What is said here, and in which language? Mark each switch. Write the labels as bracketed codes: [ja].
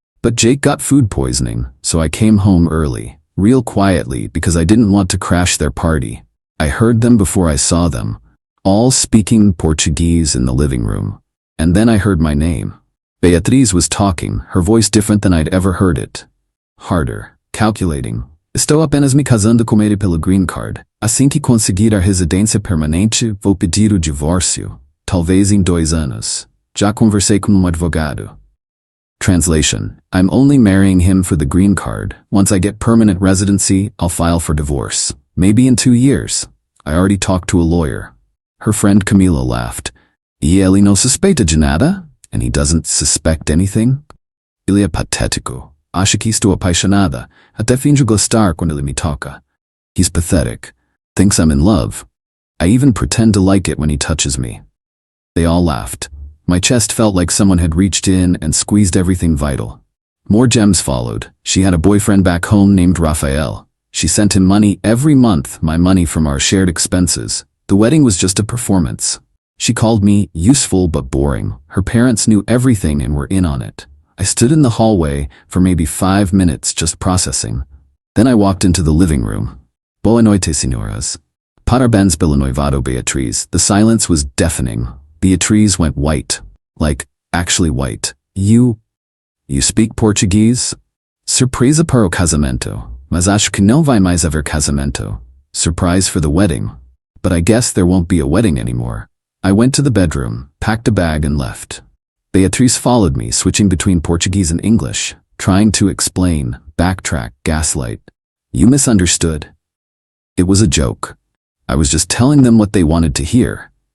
[en] But Jake got food poisoning, so I came home early, real quietly because I didn't want to crash their party. I heard them before I saw them, all speaking Portuguese in the living room. And then I heard my name. Beatriz was talking, her voice different than I'd ever heard it. Harder, calculating. [pt] Estou apenas me casando com ele pelo green card. Assim que conseguir a residência permanente, vou pedir o divórcio. Talvez em 2 anos. Já conversei com advogado. [en] Translation: I'm only marrying him for the green card. Once I get permanent residency, I'll file for divorce. Maybe in 2 years. I already talked to a lawyer. Her friend Camila laughed. [pt] E ele não suspeita de nada? [en] And he doesn't suspect anything? [pt] Ele é patético. Acha que estou apaixonada. Até finjo gostar quando ele me toca. [en] He's pathetic. Thinks I'm in love. I even pretend to like it when he touches me. They all laughed. My chest felt like someone had reached in and squeezed everything vital. More gems followed. She had a boyfriend back home named Rafael. She sent him money every month, my money from our shared expenses. The wedding was just a performance. She called me useful but boring. Her parents knew everything and were in on it. I stood in the hallway for maybe 5 minutes just processing. Then I walked into the living room. [pt] Boa noite, senhoras. Parabéns pelo noivado, Beatriz. [en] The silence was deafening. Beatriz went white. Like, actually white. You speak Portuguese? [pt] Surpresa para o casamento. Mas acho que não vai mais haver casamento. [en] Surprise for the wedding. But I guess there won't be a wedding anymore. I went to the bedroom, packed a bag and left. Beatriz followed me, switching between Portuguese and English, trying to explain, backtrack, gaslight. You misunderstood. It was a joke. I was just telling them what they wanted to hear.